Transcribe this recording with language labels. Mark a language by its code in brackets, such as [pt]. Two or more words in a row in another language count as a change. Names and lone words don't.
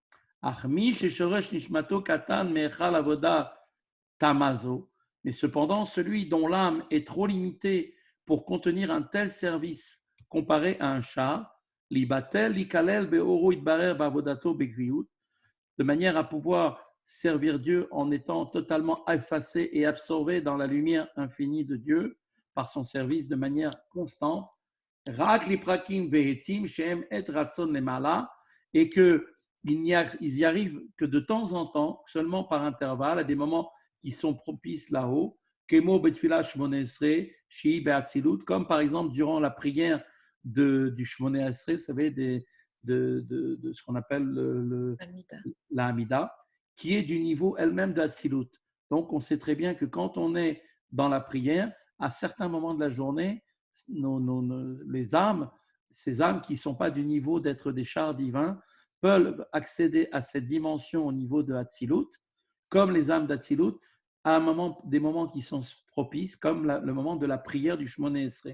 [fr] Mais cependant, celui dont l'âme est trop limitée pour contenir un tel service comparé à un char, de manière à pouvoir servir Dieu en étant totalement effacé et absorbé dans la lumière infinie de Dieu par son service de manière constante, [he] רק לפרקים ועתים שם עת רצון למעלה, [fr] et qu'ils y arrivent que de temps en temps, seulement par intervalle, à des moments qui sont propices là-haut, [he] כמו בתפילה שמונה עשרה שהיא באצילות, [fr] comme par exemple durant la prière du [he] שמונה עשרה, [fr] vous savez, de ce qu'on appelle la Hamida, qui est du niveau elle-même d'Atzilut. Donc, on sait très bien que quand on est dans la prière, à certains moments de la journée, les âmes, ces âmes qui ne sont pas du niveau d'être des chars divins, peuvent accéder à cette dimension au niveau de Hatzilut, comme les âmes d'Hatzilut, à des moments qui sont propices, comme le moment de la prière du [he] שמונה עשרה.